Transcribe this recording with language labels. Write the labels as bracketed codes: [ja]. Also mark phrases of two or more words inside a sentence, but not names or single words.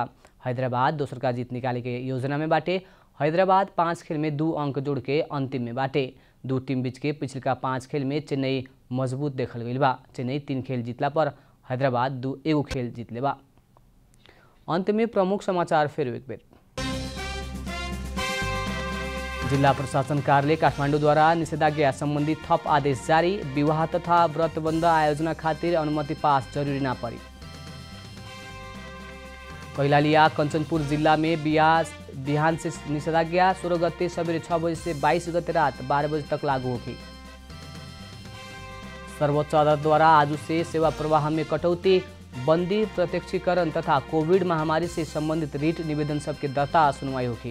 [bho] हैदराबाद दोसर का जीत निकाले के योजना में बाटे। हैदराबाद 5 खेल में 2 अंक जोड़ के अंतिम में बाटे। दो टीम बीच के पिछले 5 खेल में चेन्नई मजबूत देखल गइल बा। चेन्नई 3 खेल जीतला पर हैदराबाद 1 खेल जीतले बा। अंत में प्रमुख समाचार फिर एक बेर। जिला प्रशासन कार्यालय काठमाडौँ द्वारा निषेधाज्ञा संबंधी थप आदेश जारी। विवाह तथा व्रतबन्ध आयोजना खातिर अनुमति पास जरूरी ना पड़ी। कैलालिया कंचनपुर जिला में बिहान से निषेधाज्ञा 16 गते सवेरे 6 बजे से 22 गते रात 12 बजे तक लागू होगी। सर्वोच्च अदालत द्वारा आज से सेवा प्रवाह में कटौती, बंदी, प्रत्यक्षीकरण तथा कोविड महामारी से संबंधित रिट निवेदन सबके दर्ता सुनवाई होगी।